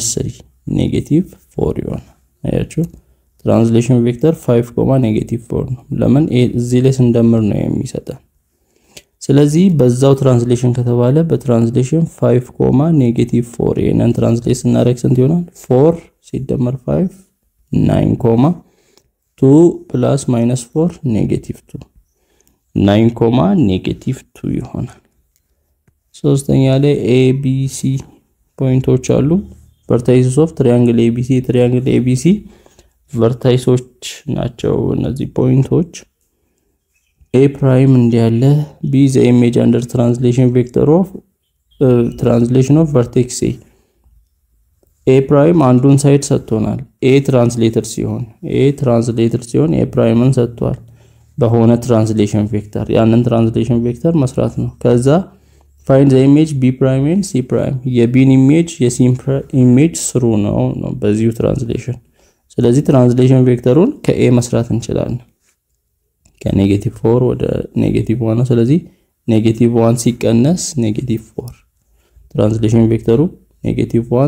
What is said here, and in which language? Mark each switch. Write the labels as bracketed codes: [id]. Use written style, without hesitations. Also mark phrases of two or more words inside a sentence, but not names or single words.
[am] 3 -4 ይሆናል አያችሁ [en] translation vector [am] 5,-4 ነው ለምን እዚህ ላይ ስንደምር ነው የሚሰጠን ስለዚህ በዛው ትራንስሌሽን ከተባለ በትራንስሌሽን 5,-4 ይሄንን ትራንስሌት ስናደርግ ስንት ይሆናል 4 ሲደመር 5 9, 2 [en] plus minus [am] 4 -2 [en] 9, -2 [am] ይሆናል ሶስተኛ ላይ [en] ABC [am] ፖይንቶች አሉ [en] vertices of triangle ABC vertices [am] ናቸው እነዚህ ፖይንቶች [en] A prime እንዲያለ B the image under translation vector of translation of vertex A [am] prime አንዱን ሳይድ ሰጥቶናል [en] A translator [am] ሲሆን A primeን ሰጥቷል በሆነ [en] translation vector [am] ያንን [en] translation vector [am] መስራት ነው ከዛ [en] find the image B prime and C prime [am] የቢን ኢሜጅ የሲን ኢሜጅ ስሩ ነው በዚሁ ትራንስሌሽን ስለዚህ ትራንስሌሽን ቬክተሩን ከA መስራት እንችላለን ከ-4 ወደ -1 ነው ስለዚህ -1 ሲቀነስ -4 ትራንስሌሽን ቬክተሩ -1